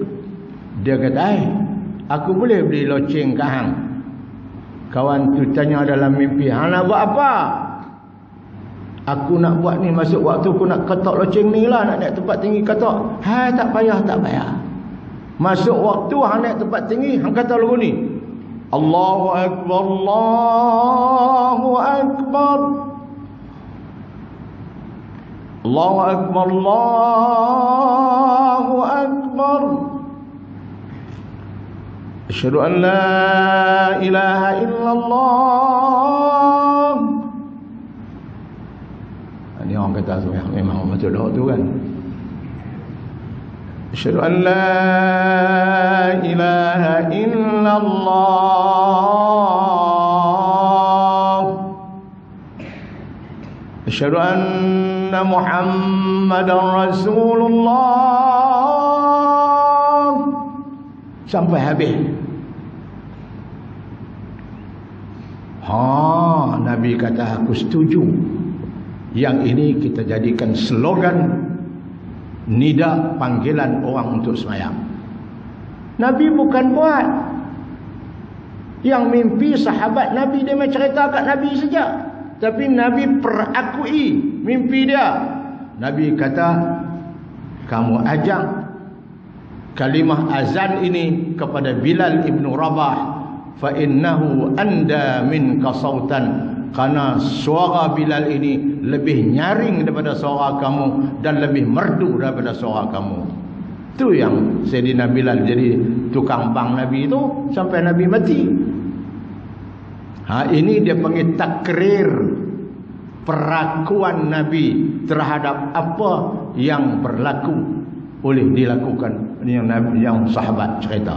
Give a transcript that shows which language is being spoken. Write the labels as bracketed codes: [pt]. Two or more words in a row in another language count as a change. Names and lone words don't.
[ms] Dia kata, aku boleh beli loceng ke hang? Kawan tu tanya dalam mimpi, hang nak buat apa? Aku nak buat ni, masuk waktu aku nak ketok loceng ni lah, nak naik tempat tinggi ketok. Hai, tak payah. Masuk waktu hang naik tempat tinggi, hang kata lagu ni. [ar] الله أكبر، الله أكبر. الله أكبر، الله أكبر. أشهد أن لا إله إلا الله. [ms] Ini orang kata memang betul doa tu kan. [ar] أشهد أن لا إله إلا الله. أشهد أن محمدا رسول الله. [ms] Sampai habis. Nabi kata aku setuju. Yang ini kita jadikan slogan nida panggilan orang untuk sembahyang. Nabi bukan buat. Yang mimpi sahabat Nabi dia main cerita kat Nabi saja. Tapi Nabi perakui mimpi dia. Nabi kata, kamu ajak kalimah azan ini kepada Bilal ibn Rabah, [ar] فإنه أندى منك صوتا, [ms] karena suara Bilal ini lebih nyaring daripada suara kamu dan lebih merdu daripada suara kamu. Itu yang Sayyidina Bilal jadi tukang bang Nabi itu sampai Nabi mati. Ini dia panggil takrir perakuan Nabi terhadap apa yang berlaku boleh dilakukan yang sahabat cerita.